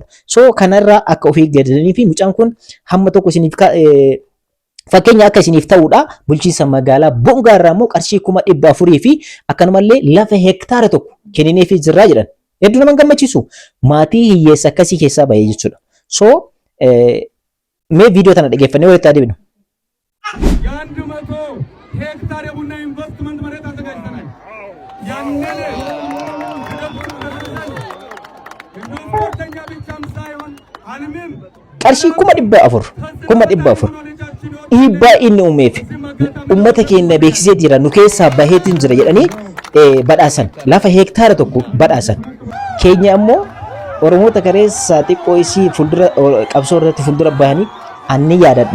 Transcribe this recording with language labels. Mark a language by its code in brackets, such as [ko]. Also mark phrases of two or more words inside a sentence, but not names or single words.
[om] So kanarraa akka ofii eeggatanii fi mucaan kun hamma tokko isiniif fakkeenya akka isiniif ta'uudha. Bulchiinsa magaalaa Bongaa irraa immoo qarshii 400,000 fi akkanumallee lafa hektaara tokko kennineefii jirraa jedhan. Hedduu nama gammachiisu. Maatii hiyyeessa akkasii keessaa bahee jechuudha. So mee viidiyoo tana dhageeffannee walitti adeemnu. [am] የአንድ መቶ ሄክታር የቡና ኢንቨስትመንት መሬት አዘጋጅተናል። ያንን ኢንቨስተኛ ብቻም ሳይሆን አልሚም [om] qarshii 400,000 dhiibbaa inni uumeef uummata keenya beeksisee jira nu keessaa baheetiin jira jedhanii badhaasan lafa hektaara tokko badhaasan. Keenya ammoo Oromoota kareessaa xiqqoo isii fuuldura qabsoo irratti fuuldura bahanii anni yaadadha.